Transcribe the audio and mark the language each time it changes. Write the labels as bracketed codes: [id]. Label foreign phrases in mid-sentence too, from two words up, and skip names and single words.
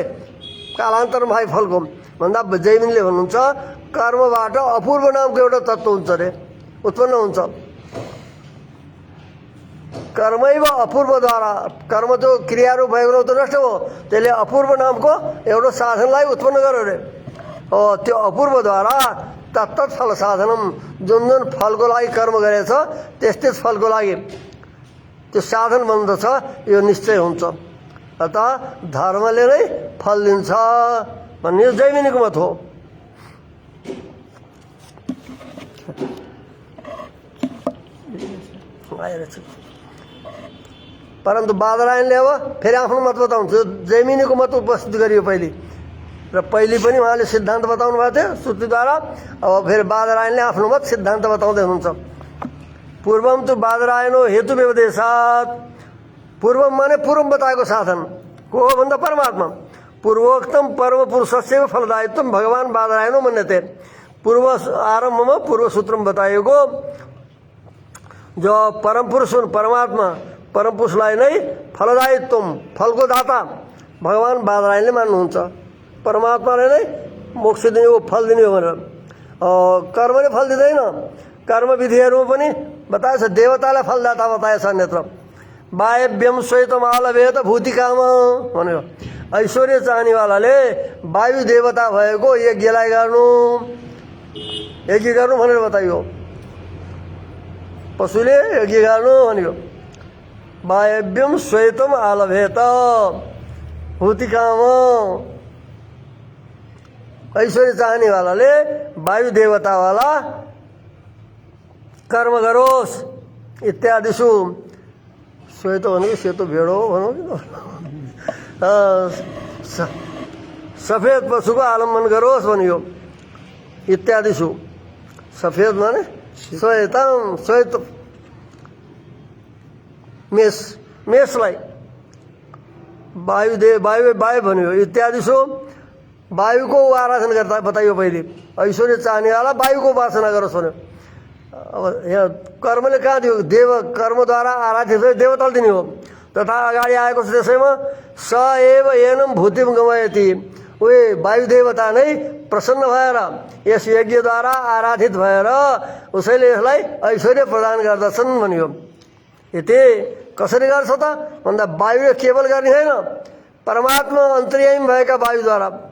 [ne] कालान्तरमा भाइ फलको भन्दा जैमिनीले भन्नुहुन्छ कर्मबाट अपूर्व नामको एउटा तत्त्व हुन्छ अरे, उत्पन्न हुन्छ। कर्मैव अपूर्वद्वारा, कर्म जो क्रियारूप भएको त नष्ट हो, त्यसले अपूर्व नामको एउटा साधनलाई उत्पन्न गर्यो अरे। [sa] त्यो अपूर्वद्वारा तत्तत् फल साधनम, [ne] जुन फलको लागि कर्म गरेछ त्यस फलको लागि त्यो साधन बन्दछ, यो निश्चय हुन्छ। अतः धर्मले नै फल दिन्छ भन्ने जैमिनीको मत हो। परन्तु बादरायणले अब फेरि आफ्नो मत बताउँछ। जैमिनीको मत उपस्थित गरियो पहिले, र पहिले पनि उहाँले सिद्धान्त बताउनु भएको थियो श्रुतिद्वारा। अब फेरि बादरायणले आफ्नो मत सिद्धान्त बताउँदै हुनुहुन्छ। [sa] पूर्वम तो बादरायणो हेतु व्यवदेशात्, [ne] पूर्वम माने पूर्व बताएको साधन को हो भन्दा परमात्मा। [sa] पूर्वोक्तम परम पुरुषस्य फलदायित्व भगवान बादरायणो मन्यते। [ne] पूर्व आरम्भमा पूर्व सूत्रमा बताइएको जो परम पुरुष हुन् परमात्मा, परम पुरुषलाई नै फलदायित्व, फलको दाता भगवान बादरायणले मान्नुहुन्छ। परमात्माले नै मोक्ष दिने हो, फल दिने हो भनेर। कर्मले फल दिँदैन। कर्म विधिहरू पनि बताएछ, देवतालाई फलदाता बताएछ अन्यत्र। [sa] वायव्यम श्वेतम आलभेत भूतिकाम भन्यो। [ne] ऐश्वर्य चाहनेवालाले वायु देवता भएको यज्ञलाई गर्नु भनेर बताइयो। पशुले यज्ञ गर्नु भन्यो। [sa] वायव्यम श्वेतम आलभेत भूतिकाम, [ne] ऐश्वर्य चाहनेवालाले वायु देवतावाला कर्म गरोस् इत्यादिषु। श्वेत भनेको सेतो भेडो भनौँ कि सफेद पशुको आलम्बन गरोस् भनियो इत्यादिषु। सफेद माने श्वेतम, श्वेत मेषलाई वायु भन्यो इत्यादिषु। वायुको आराधना गर्दा बताइयो पहिले। ऐश्वर्य चाहनेवाला वायुको उपासना गरोस् भन्यो। अब यहाँ कर्मले कहाँ दियो? कर्मद्वारा आराधित देवताले दिने हो। तथा अगाडि आएको छ त्यसैमा [sa] स एव एनम भूतिम गमयति, [ne] उही वायु देवता नै प्रसन्न भएर यस यज्ञद्वारा आराधित भएर उसैले यसलाई ऐश्वर्य प्रदान गर्दछन् भनियो। यति कसरी गर्छ त भन्दा वायुले केवल गर्ने होइन, परमात्मा अन्तर्यामी भएका वायुद्वारा।